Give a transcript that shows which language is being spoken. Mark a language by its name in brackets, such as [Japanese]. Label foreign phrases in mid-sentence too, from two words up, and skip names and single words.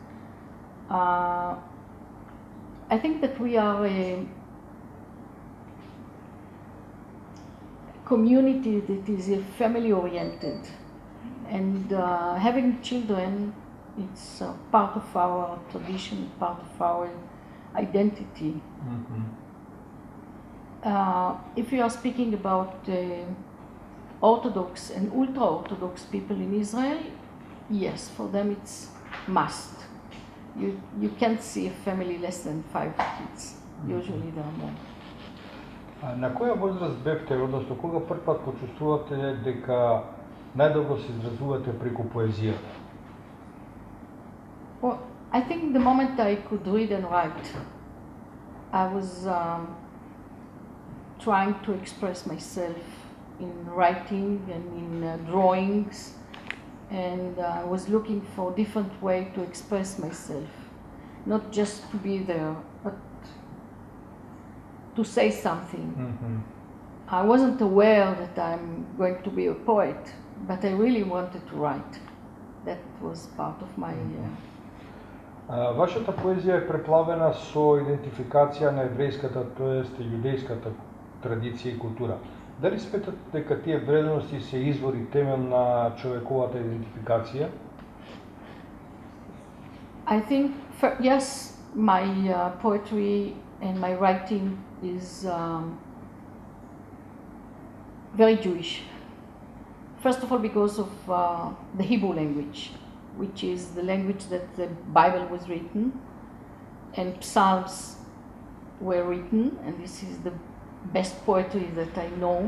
[English] I think that we are a community that is family-oriented, and having children, it's part of our tradition, part of our identity. If you are speaking about Orthodox and ultra-Orthodox people in Israel, yes, for them it's must. You can't see a family less than 5 kids. Usually there are more. [Macedonian] На која возраст бевте, односно кога прв пат почувствувате дека најдобро се изразувате преку поезијата? [English] Well, I think the moment I could read and write, I was trying to express myself in writing and in drawings, and I was looking for a different way to express myself, not just to be there, but to say something. Mm-hmm. I wasn't aware that I'm going to be a poet, but I really wanted to write. That was part of my... [Macedonian] Вашата поезија е преплавена со идентификација на еврејската, тоест јудејската традиција и култура. Дали сметате дека тие вредности се извор и темел на човековата идентификација? [English] I think, yes, my poetry and my writing is very Jewish. First of all, because of the Hebrew language, which is the language that the Bible was written, and Psalms were written, and this is the best poetry that I know.